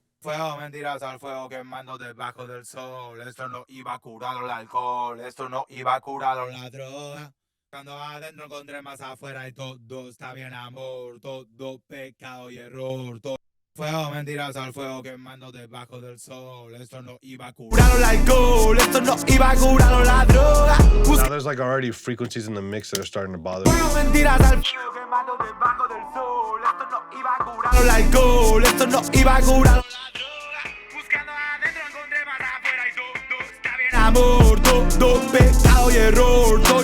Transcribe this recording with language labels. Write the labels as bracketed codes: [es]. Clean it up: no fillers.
[es] Fuego, mentiras al fuego quemando debajo del sol. Esto no iba a curarlo el alcohol, esto no iba a curarlo la droga. Cuando adentro encontré más afuera y todo está bien amor, todo pecado y error. Fuego, mentiras al fuego quemando debajo del sol. Esto no iba a curarlo el alcohol, esto no iba a curarlo la droga. [en] Now there's like already frequencies in the mix that are starting to bother me. [es] Fuego, mentiras al fuego quemando debajo del sol. Esto no iba a curarlo el alcohol, esto no iba a curarlo la droga. Buscando adentro encontré más afuera y todo está bien amor, todo pecado y error.